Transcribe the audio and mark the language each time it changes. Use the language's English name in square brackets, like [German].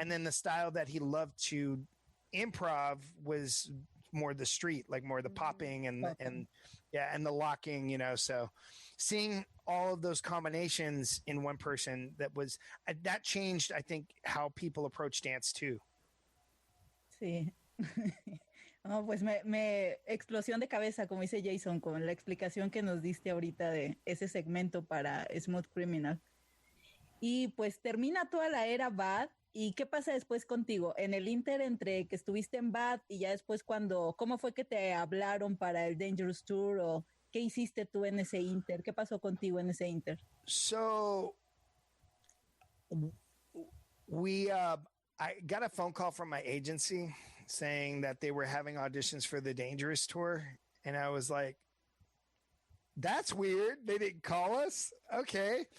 [English] And then the style that he loved to improv was more the street, like more the popping and the locking, you know. So seeing all of those combinations in one person that changed, I think, how people approach dance too. [Spanish] Sí. No, pues me explosión de cabeza, como dice Jason, con la explicación que nos diste ahorita de ese segmento para Smooth Criminal. Y pues termina toda la era Bad. ¿Y qué pasa después contigo? En el inter entre que estuviste en Bad y ya después ¿cómo fue que te hablaron para el Dangerous Tour o qué hiciste tú en ese inter? ¿Qué pasó contigo en ese inter? [English] So I got a phone call from my agency saying that they were having auditions for the Dangerous Tour. And I was like, that's weird. They didn't call us. Okay.